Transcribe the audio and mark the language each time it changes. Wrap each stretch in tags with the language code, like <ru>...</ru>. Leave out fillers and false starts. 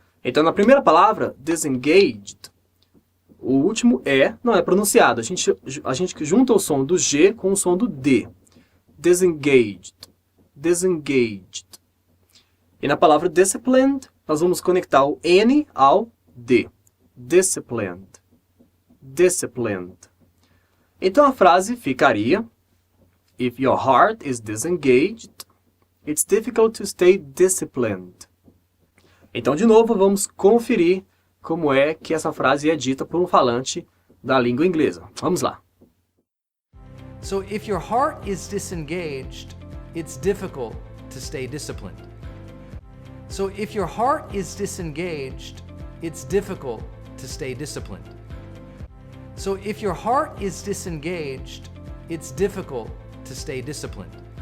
<pt>Então na primeira palavra, disengaged, o último E não é pronunciado. A gente junta o som do G com o som do D. Disengaged, disengaged. E na palavra disciplined, nós vamos conectar o N ao D.</pt> <en>Disciplined, disciplined.</en> <pt>Então a frase ficaria,</pt> <en>if your heart is disengaged, it's difficult to stay disciplined.</en> <pt>Então de novo vamos conferir como é que essa frase é dita por um falante da língua inglesa. Vamos lá.</pt> <en>So if your heart is disengaged, it's difficult to stay disciplined. So if your heart is disengaged, it's difficult to stay disciplined. So if your heart is disengaged, it's difficult to stay disciplined.</en>